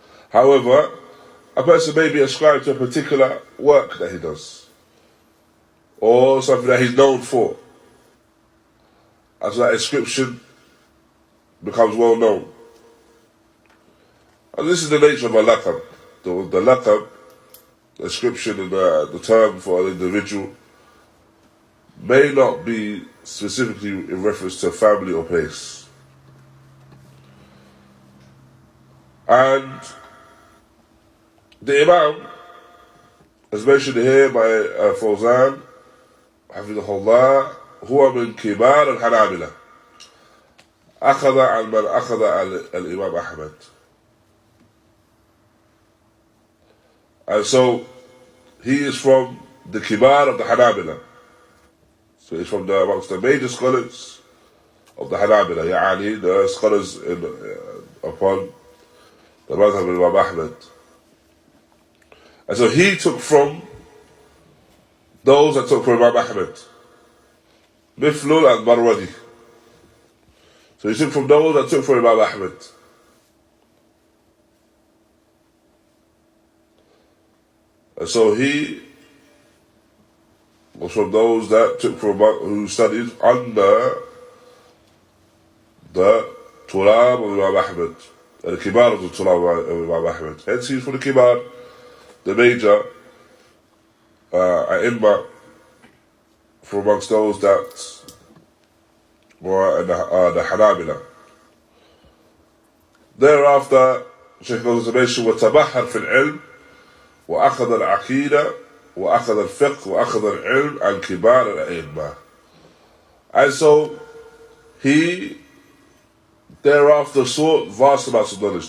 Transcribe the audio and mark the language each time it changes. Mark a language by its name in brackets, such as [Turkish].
[English] However, a person may be ascribed to a particular work that he does, or something that he's known for, as that inscription becomes well known. And this is the nature of a laqab. The laqab, the inscription and the term for an individual, may not be specifically in reference to a family or place. And the Imam, as mentioned here by al-Fawzān, hafidhahullāh, [Arabic] هو من كبار الحنابلة أخذ عن من أخذ الإمام أحمد. [English] And so he is from the kibar of the Hanabila. So he's from amongst the major scholars of the Hanabila, يعني the scholars upon the madhab of Imam Ahmad. And so he took from those that took from Imam Ahmad, Miflul and Marwadi. So he took from those that took from Imam Ahmad. And so he was from those that took from, who studied under the Tulab of Imam Ahmad, the Kibar of the Tulab of Imam Ahmad. Hence he's from the Kibar, the major A'immah, from amongst those that were the Hanabila. Thereafter, Shaykh goes to mention, [Arabic] وَتَبَحَّرْ فِي الْعِلْمِ وأخذ العقيدة وأخذ الفقه وأخذ العلم عن كبار الأئمة. [English] And so he thereafter sought vast amounts of knowledge.